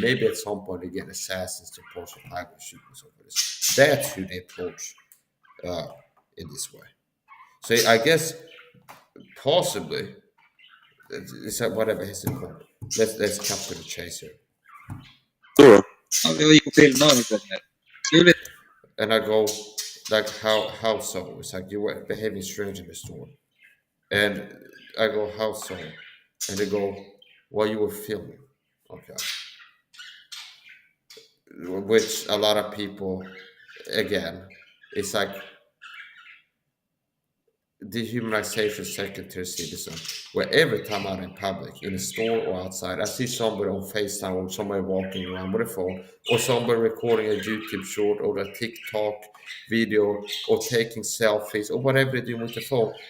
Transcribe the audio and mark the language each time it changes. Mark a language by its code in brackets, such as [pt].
[en] Maybe at some point they get assassins to approach the highway and shoot me. So that's who they approach in this way. So I guess possibly it's whatever his point. Let's cut to the chase here. [sv] Då? Ja, jag gick och filmade och höll på med det. [en] And I go like how so? It's like you were behaving strange in the store. And I go, how so? And they go, well, you were filming. Okay. Which a lot of people, again, it's like dehumanization secondary citizen, where every time I'm in public, in a store or outside, I see somebody on FaceTime or somebody walking around with a phone or somebody recording a YouTube short or a TikTok video or taking selfies or whatever they do with the phone.